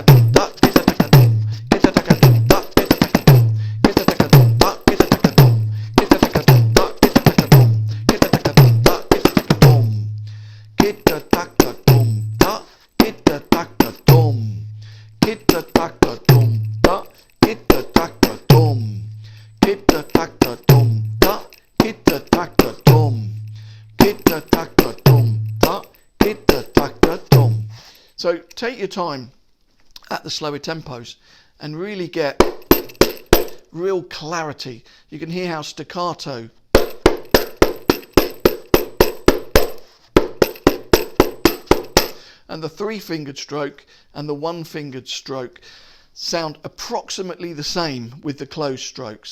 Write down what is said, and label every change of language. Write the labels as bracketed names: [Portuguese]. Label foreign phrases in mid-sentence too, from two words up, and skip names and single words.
[English] tum ta, kita taka tum, kita taka tum ta, kita taka tum, kita taka tum ta, kita taka tum, kita taka tum ta, kita taka tum, kita taka tum ta, kita taka tum, kita taka tum ta, kita taka tum, kita taka tum ta, kita taka tum, kita taka tum ta, kita taka tum, kita taka tum ta, kita taka tum. So take your time at the slower tempos and really get real clarity. You can hear how staccato and the 3-fingered stroke and the 1-fingered stroke sound approximately the same with the closed strokes.